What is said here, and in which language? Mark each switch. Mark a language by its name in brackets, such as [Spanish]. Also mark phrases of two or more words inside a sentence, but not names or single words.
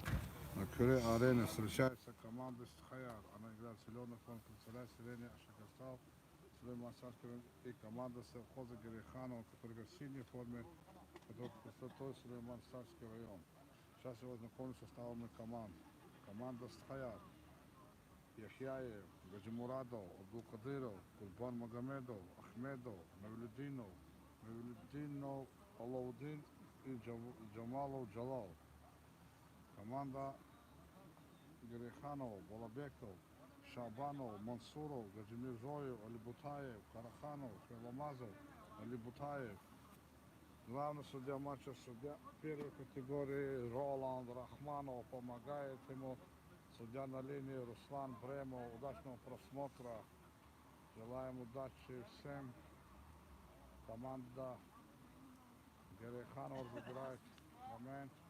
[Russian] На Кюре арене встречаются команды Схаяр. Она играет в зеленый фонд, представляет селение Ашакастал, Сулейман-Сарской район, и команда совхоза Гереханова, которая играет в синей форме, который представляет Сулейман-Сарский район. Сейчас я ознакомлюсь с составами команд. Команда Схаяр: Яхьяев, Гаджимурадов, Абдулкадыров, Курбан Магомедов, Ахмедов, Мавлюдинов, Алаудин и Джамалов Джалал. Команда Гереханов: Балабеков, Шабанов, Мансуров, Гаджимирзоев, Алибутаев, Караханов, Шеламазов, Алибутаев. Главный судья матча, судья первой категории Роланд Рахманов, помогает ему судья на линии Руслан Бремов. Удачного просмотра. Желаем удачи всем. Команда Гереханов забирает момент.